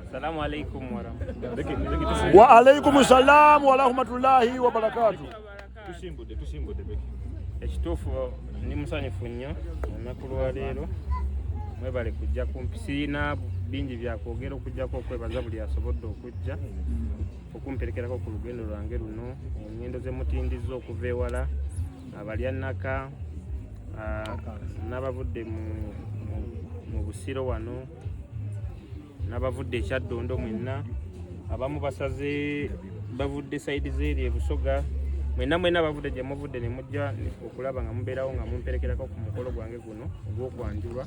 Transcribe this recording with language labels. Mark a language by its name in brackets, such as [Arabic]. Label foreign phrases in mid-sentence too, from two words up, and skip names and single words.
[Arabic] السلام عليكم ورحمة الله. وعليكم السلام ورحمة الله وبركاته. [Ganda] Tusimbudde beki. Ekituufu ndi musanyufu nnyo olunaku lwa leero. Mwebale kujja kumpi, sirina bingi byakwogera okujjako okwebaza buli asobodde okujja okumperekerako ku lugendo lwange luno. Engendo ze mutindizza okuva ewala, abalya Nnaka, n'abavudde mu Busiro wano, n'abavudde e Kyaddondo mwenna, abamu basaze bavudde sayidi z'eri e Busoga, mwenna bavudde gye muvudde ne mujja okulaba nga mubeerawo nga mumperekerako ku mukolo gwange guno ogw'okwanjulwa.